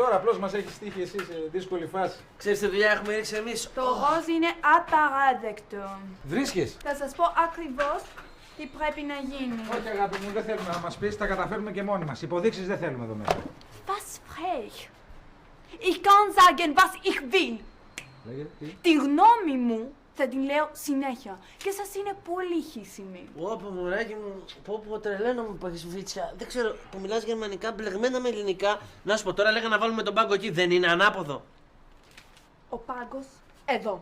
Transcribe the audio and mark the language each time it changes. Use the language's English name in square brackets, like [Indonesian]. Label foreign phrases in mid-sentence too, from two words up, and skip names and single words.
[Greek] Τώρα απλώς μας έχει στύχει εσύ σε δύσκολη φάση. Ξέρεις τι δουλειά έχουμε ρίξει εμείς? Το ροζ είναι απαράδεκτο. Βρίσκεις? Θα σας πω ακριβώς τι πρέπει να γίνει. Όχι αγάπη μου, δεν θέλουμε να μας πεις, τα καταφέρουμε και μόνοι μας. Υποδείξεις δεν θέλουμε εδώ μέσα. [German] Was frech. Ich kann sagen, was ich will. [Greek] Λέγε, τι. Τη γνώμη μου θα την λέω συνέχεια. Και σας είναι πολύ χρήσιμη. Πω, μωράκι μου, πω, τρελαίνω μου που έχεις βίτσια. Δεν ξέρω, που μιλάς γερμανικά, μπλεγμένα με ελληνικά. Να σου πω τώρα, λέγα να βάλουμε τον πάγκο εκεί, δεν είναι ανάποδο. Ο πάγκος εδώ.